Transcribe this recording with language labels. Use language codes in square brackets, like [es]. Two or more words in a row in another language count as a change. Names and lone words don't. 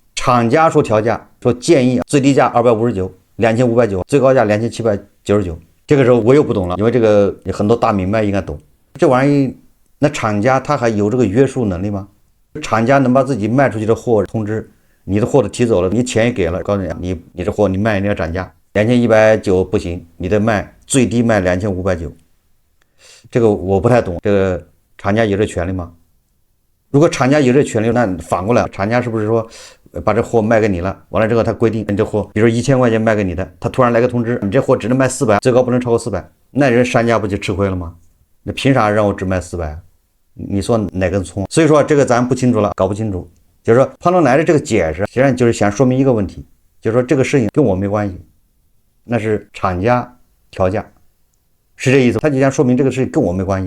[zh] 廠家說調價，說建議最低價259。2590，最高價2799。這個時候我又不懂了，因為這個很多大明白應該懂。這玩意，那廠家他還有這個約束能力嗎？廠家能把自己賣出去的貨通知，你的貨都提走了，你錢也給了，告訴你，你這貨你賣你要漲價， 2190 不行，你得卖最低卖2590。这个我不太懂，这个厂家有这权利吗？如果厂家有这权利，那反过来，厂家是不是说把这货卖给你了？完了之后，他規定你這貨，比如1000塊錢賣給你的，他突然來個通知，你這貨只能賣400，最高不能超過400，那人商家不就吃虧了嗎？那憑啥讓我只賣400？你說哪根蔥？所以說這個咱不清楚了，搞不清楚。就是說胖東來的這個解釋，實際上就是想說明一個問題，就是說這個事情跟我沒關係，那是廠家調價，是這意思。他就想說明這個事情跟我沒關係。